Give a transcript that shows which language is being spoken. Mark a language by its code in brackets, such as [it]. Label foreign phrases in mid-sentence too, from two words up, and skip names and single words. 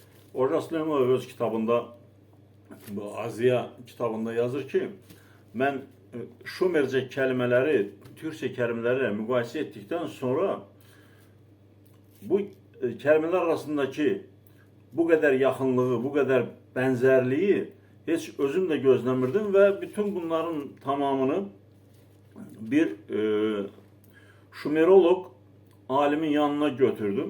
[az] Orhan Süleymanov öz kitabında, bu Aziya kitabında yazır ki, mən [tr] Şumerce kelimeleri, Türkçe kelimelerle müqayisə ettikten sonra bu kelimeler arasındaki bu kadar yakınlığı, bu kadar benzerliği hiç özüm de gözlemirdim ve bütün bunların tamamını bir Şumerolog alimin yanına götürdüm.